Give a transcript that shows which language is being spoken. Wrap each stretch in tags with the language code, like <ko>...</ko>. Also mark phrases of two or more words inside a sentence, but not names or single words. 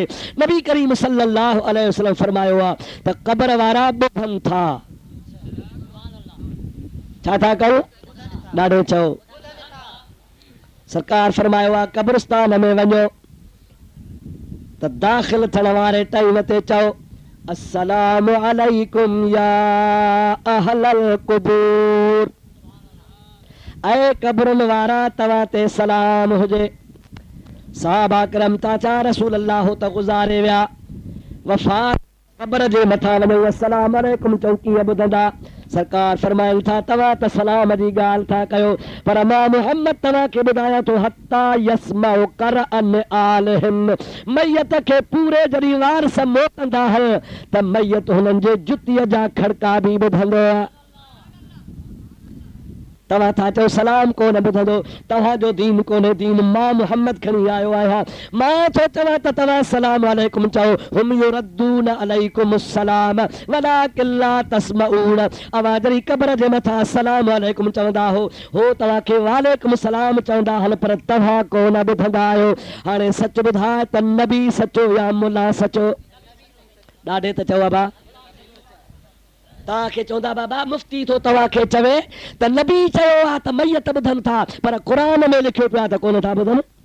<sd>नबी करीम</sd> <ar>صلى الله عليه وسلم</ar> <sd>फरमायो आहे त क़ब्र वारा ॿुधनि था छा था कयो ॾाढो चओ। सरकार फरमायो आहे कब्रिस्तान में वञो त दाख़िल थियण वारे टाइम ते चओ</sd> <ar>السلام عليكم يا أهل القبور</ar> <sd>ऐं कब्रुनि वारा तव्हां ते सलाम हुजे। सहाबा करम ताचा रसूल अल्लाह त गुज़ारे विया वफ़ात कब्र जे मथां वञो</sd> <ar>السلام عليكم</ar> <sd>चौकीअ ॿुधंदा सरकार फरमाइनि था तव्हां त सलाम जी ॻाल्हि था कयो पर मां मुहम्मद तव्हांखे ॿुधायां थो</sd> <ar>حتى يسمع قرع نعالهم</ar> <sd>मैयत खे पूरे जॾहिं वारस मोटंदा त मैयत हुननि जे जुतीअ जा खड़का बि ॿुधंदो। तव्हां था चओ सलाम कोन ॿुधंदो, तव्हांजो दीन कोन्हे दीन, मां मुहम्मद खणी आयो आहियां। मां थो चवां त तव्हां</sd> <ar>سلام عليكم</ar> <sd>चओ,</sd> <ar>هم يردون عليكم السلام ولكن لا تسمعون.</ar> <sd>अवां जॾहिं क़ब्र जे मथां</sd> <ar>سلام عليكم</ar> <sd>चवंदा हो तव्हांखे</sd> <ar>وعليكم السلام</ar> <sd>चवंदा आहिनि पर तव्हां कोन ॿुधंदा आहियो। हाणे सच ॿुधाए त नबी सचो या मुला सचो? ॾाढे त चओ बाबा, तव्हांखे चवंदा बाबा मुफ्ती थो तव्हांखे चवे त नबी चयो आहे त मैयत ॿुधनि था पर क़ुरान में लिखियो पियो आहे त कोन था ॿुधनि।</sd>